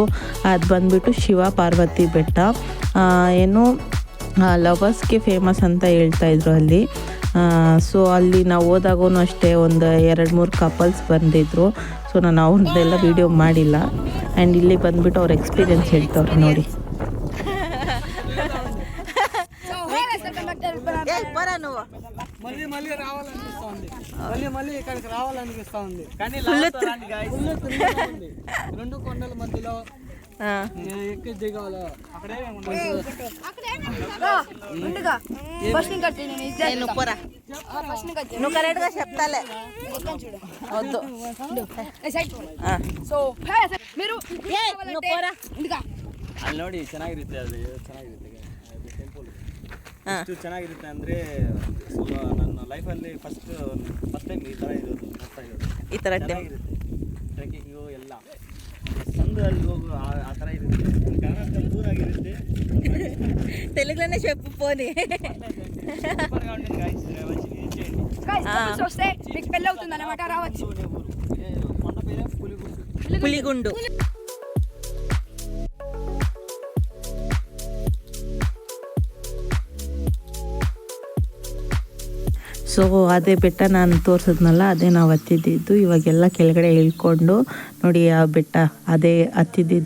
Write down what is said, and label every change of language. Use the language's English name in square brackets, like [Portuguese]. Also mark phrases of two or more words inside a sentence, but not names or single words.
[Kannada] ಅದು ಬಂದುಬಿಟ್ಟು ಶಿವ ಪಾರ್ವತಿ ಬೆಟ್ಟ, ಏನು ಲವರ್ಸ್ಗೆ ಫೇಮಸ್ ಅಂತ ಹೇಳ್ತಾಯಿದ್ರು ಅಲ್ಲಿ. ಸೊ ಅಲ್ಲಿ ನಾವು ಹೋದಾಗೂ ಅಷ್ಟೇ ಒಂದು 2-3 ಕಪಲ್ಸ್ ಬಂದಿದ್ದರು. ಸೊ ನಾನು ಅವ್ರದ್ದೆಲ್ಲ ವೀಡಿಯೋ ಮಾಡಿಲ್ಲ. ಆ್ಯಂಡ್ ಇಲ್ಲಿ ಬಂದುಬಿಟ್ಟು ಅವ್ರ ಎಕ್ಸ್ಪೀರಿಯೆನ್ಸ್ ಹೇಳ್ತವ್ರೆ ನೋಡಿ. [Telugu] మళ్ళీ రావాలనిపిస్తా ఉంది, మళ్ళీ ఇక్కడికి రావాలనిపిస్తా ఉంది. కానీ రెండు కొండల మధ్యలో ఎక్కి దిగాలి. నువ్వు కరెక్ట్గా చెప్తాలే. వద్దు [Kannada] ಅಲ್ಲಿ ನೋಡಿ ಚೆನ್ನಾಗಿರುತ್ತೆ, ಅದು ಚೆನ್ನಾಗಿರುತ್ತೆ ಟೆಂಪಲ್. ಎಷ್ಟು ಚೆನ್ನಾಗಿರುತ್ತೆ ಅಂದರೆ ನನ್ನ ಲೈಫಲ್ಲಿ [English] first time [Kannada] ಈ ಥರ ಇರೋದು, ನೋಡ್ತಾ ಇರೋದು. ಈ ಥರ ಚೆನ್ನಾಗಿರುತ್ತೆ. ಟ್ರೆಕ್ಕಿಂಗು ಎಲ್ಲ ಸಂದ್ರಲ್ಲಿ ಹೋಗು ಆ ಥರ ಇರುತ್ತೆ. ಕರ್ನಾಟಕ ದೂರ ಆಗಿರುತ್ತೆ. [Telugu] తెలుగులోనే చెప్పు పోనీ. వస్తే మీకు పెళ్ళి అవుతుంది అన్నమాట, రావచ్చు. కొండ పేరే పులిగుండు. [Kannada] ಸೊ ಅದೇ ಬೆಟ್ಟ ನಾನು ತೋರಿಸಿದ್ನಲ್ಲ, ಅದೇ ನಾವು ಹತ್ತಿದ್ದು. ಇವಾಗೆಲ್ಲ ಕೆಳಗಡೆ ಇಳ್ಕೊಂಡು ನೋಡಿ ಆ ಬೆಟ್ಟ ಅದೇ ಹತ್ತಿದ್ದು.